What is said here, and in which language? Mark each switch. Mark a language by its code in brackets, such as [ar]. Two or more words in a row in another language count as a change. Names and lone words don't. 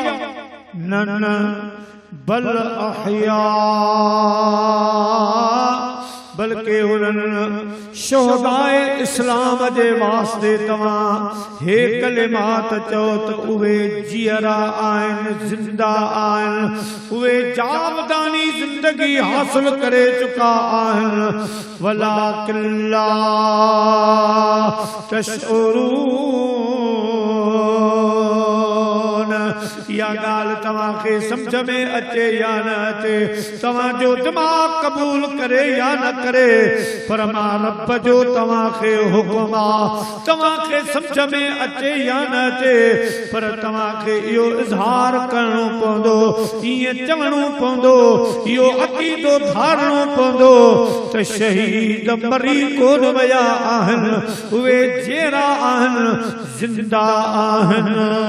[sd] न न [ar] بل أحياء, [sd] बल्कि उन्हनि शोहदाए इस्लाम जे वास्ते तव्हां हे कलिमात चओ त उहे जियरा आहिनि, जिंदा आहिनि, उहे जावदानी जिंदगी हासिल करे चुका आहिनि। [ar] ولكن لا تشعرون. [sd] या ॻाल्हि तव्हांखे सम्झ में अचे या न अचे, तव्हांजो दिमाग़ क़बूल करे या न करे, पर मां रब जो तव्हांखे हुकुम आहे, तव्हांखे सम्झ में अचे या न अचे, पर तव्हांखे इहो इज़हार करणो पवंदो, ईअं चवणो पवंदो, इहो अक़ीदो धारणो पवंदो त शहीद मरी कोन विया आहिनि, उहे जहिड़ा आहिनि ज़िंदा आहिनि।